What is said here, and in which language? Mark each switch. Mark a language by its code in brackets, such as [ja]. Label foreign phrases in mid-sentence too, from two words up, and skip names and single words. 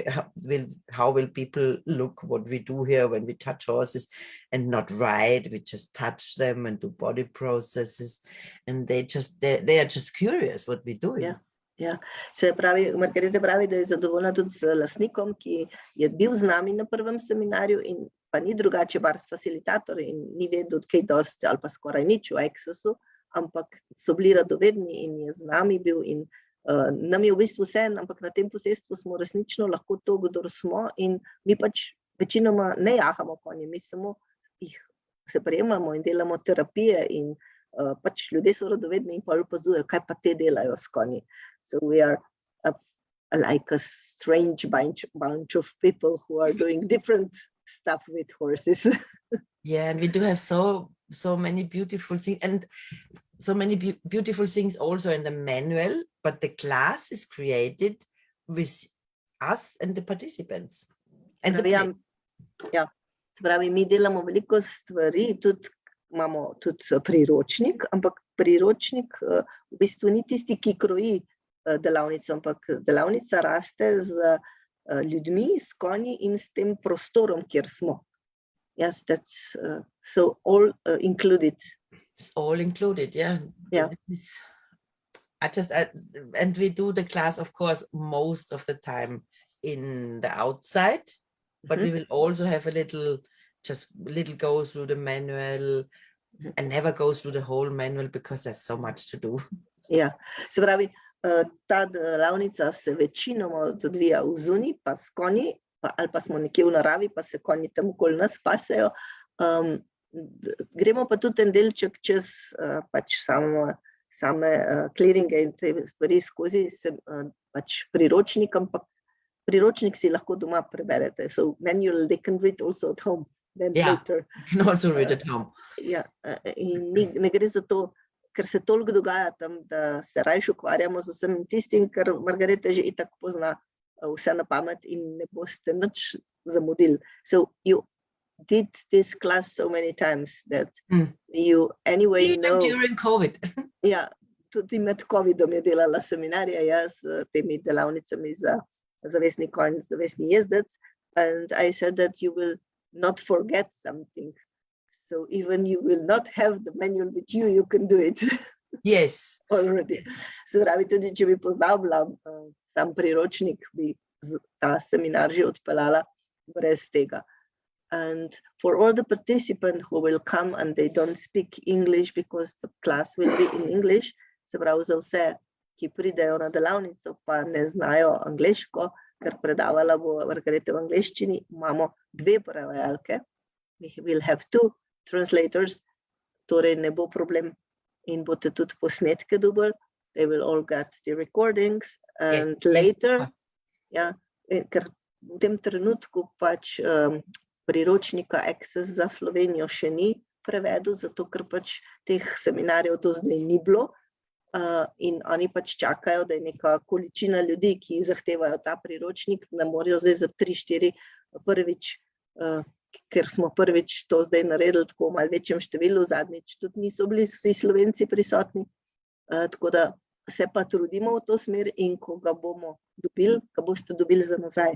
[en] How will people look what we do here when we touch horses and not ride? We just touch them and do body processes, and they are just curious what we're doing. [sl] Ja, ja. Se pravi, Margarete pravi, da je zadovoljna tudi z lastnikom, ki je bil z nami na prvem seminarju in pa ni drugače [en] bars facilitator [sl] in ni vedel kaj dosti ali pa skoraj nič o accessu, ampak so bili radovedni in je z nami bil in nam je v bistvu vseeno, ampak na tem posestvu smo resnično lahko to, kdor smo, in mi pač večinoma ne jahamo konje, mi samo jih se prejemamo in delamo terapije in pač ljudje so radovedni in pa opazujejo, kaj pa te delajo s konji. [en] So we are like a strange bunch of people who are doing different stuff with horses. Yeah, and we do have so many beautiful things, and so many beautiful things also in the manual, but the class is created with us and the participants. And [sl] se pravi, mi delamo veliko stvari, tudi imamo tudi priročnik, ampak priročnik v bistvu ni tisti, ki kroji delavnico, ampak delavnica raste z ljudmi, s konji in s tem prostorom, kjer smo. [en] Yes, that's so all included. It's all included, yeah. Yeah. And we do the class, of course, most of the time in the outside, but we will also have a little go through the manual, and never go through the whole manual because there's so much to do. [sl] Ja, se pravi, ta delavnica se večinoma odvija v zunaj, pa s konji, ali pa smo nekje v naravi, pa se konji tam okoli nas pasejo. Gremo pa tudi en delček čez pač same clearinge in te stvari skozi pač priročnik, ampak priročnik si lahko doma preberete. [en] So manual they can read also at home. Then later. You can also read at home. [sl] Ja, in ne gre za to, ker se toliko dogaja tam, da se rajš ukvarjamo z vsem tistim, ker Margarete že itak pozna vse na pamet in ne boste nič zamudili. [en] So you did this class so many times that you anyway even know. During COVID. [sl] Ja, tudi med COVID-om je delala seminarja, s temi delavnicami za zavesni konj, zavesni jezdec, [en] and I said that you will not forget something. So even you will not have the manual with you, you can do it. Yes. Already. [sl] Se pravi, tudi če bi pozabila sam priročnik, bi ta seminar že odpeljala brez tega. [en] And for all the participants who will come and they don't speak English because the class will be in English, [sl] se pravi za vse, ki pridejo na delavnico pa ne znajo angleško, ker predavala bo Margarete v angleščini, imamo 2 prevajalke. [en] We will have 2 translators, [sl] torej ne bo problem in boste tudi posnetke dobili. [en] They will all get the recordings and later, [sl] ker v tem trenutku pač priročnika Access za Slovenijo še ni prevedel, zato ker pač teh seminarjev do zdaj ni bilo in oni pač čakajo, da je neka količina ljudi, ki zahtevajo ta priročnik, ne morajo zdaj za 3-4 prvič, ker smo prvič to zdaj naredili tako v malo večjem številu, zadnjič tudi niso bili vsi Slovenci prisotni, tako da se pa trudimo v to smer in ko ga bomo dobili, ga boste dobili za nazaj.